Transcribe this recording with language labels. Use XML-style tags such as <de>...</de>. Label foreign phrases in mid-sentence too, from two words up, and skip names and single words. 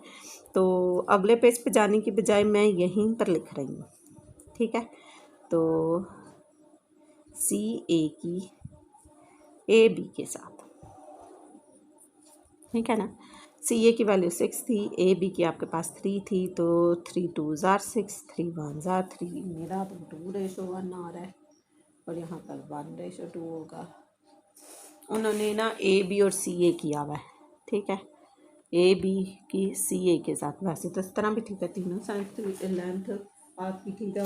<hi>तो अगले पेज पे जाने की बजाय मैं यहीं पर लिख रही हूँ, ठीक है। तो सी ए की ए बी के साथ, ठीक है ना। सी ए की वैल्यू 6 थी, ए बी की आपके पास 3 थी, तो</hi> <en>3 2s are 6, 3 1s are 3।</en> <hi>मेरा तो 2:1 आ रहा है और यहाँ पर 1:2 होगा। उन्होंने ना ए बी और सी ए किया हुआ है, ठीक है। ए बी की सी ए के साथ, वैसे तो इस तरह भी ठीक है, तीनों</hi> <en>side length</en> <hi>आपकी ठीक है।</hi>